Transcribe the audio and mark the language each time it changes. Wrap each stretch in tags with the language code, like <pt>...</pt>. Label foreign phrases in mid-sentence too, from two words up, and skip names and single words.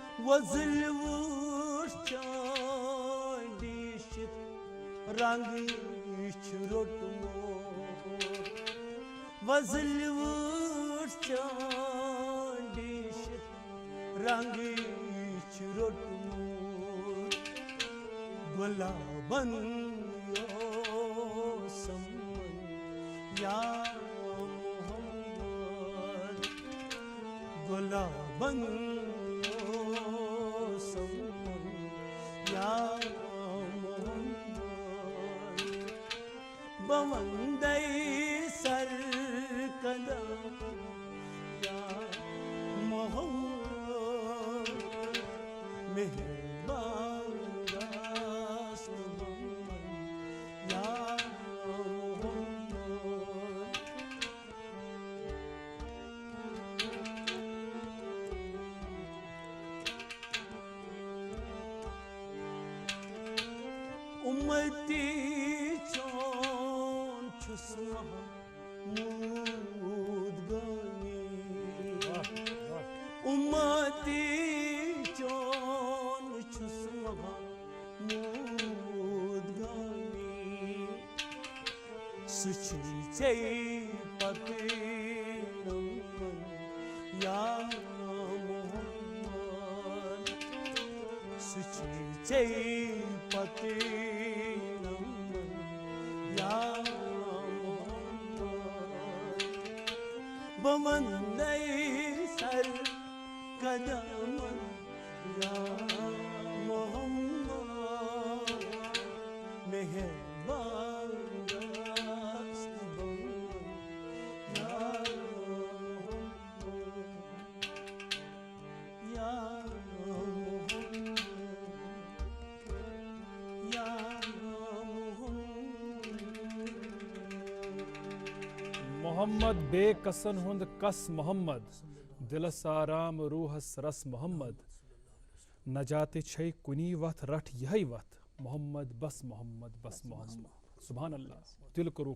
<ks>वज़ल वुश चांदिशित रंग रोटमोर वज़ल वुश चांदिशित रंग रोटमोर गुलाबन सम्मन या मोहम्मद गुलाबन सम्मन या मोहम्मद बवंदे सर कदम या मोहम्मद मेहरबान रास्त बमन या मोहम्मद उम्मती चोन छुस्मा मूद गनी उम्मती चोन छुस्मा मूद गनी सुची चे पते नमन या मोहम्मद सुची चे पते नमन या मोहम्मद बमंदे सर कदमन या मोहम्मद मेहरबान रास्त बमन या मोहम्मद या मोहम्मद या मोहम्मद बेकसन हुंद कस मोहम्मद दिलस आराम रूहस रस मोहम्मद नजात छै कुनी वथ रठ यही वथ मोहम्मद बस मोहम्मद</ks> <ar>سبحان الله</ar> <ks>दिल करू</ks>